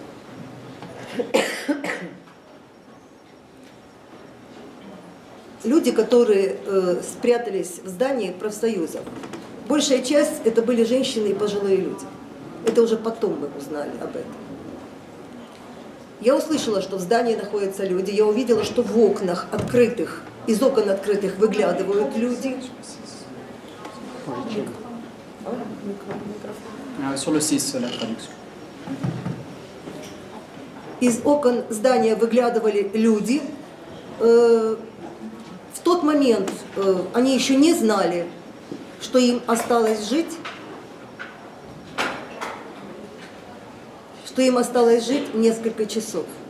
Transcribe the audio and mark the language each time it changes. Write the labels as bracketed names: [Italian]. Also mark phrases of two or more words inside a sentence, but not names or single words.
[Russian] Люди, которые спрятались в здании профсоюзов, большая часть это были женщины и пожилые люди. Это уже потом мы узнали об этом. Я услышала, что в здании находятся люди, я увидела, что в окнах открытых, из окон открытых выглядывают люди. [French] Sur le 6, la traduction. [Russian] Из окон здания выглядывали люди. В тот момент они еще не знали, что им осталось жить, несколько часов.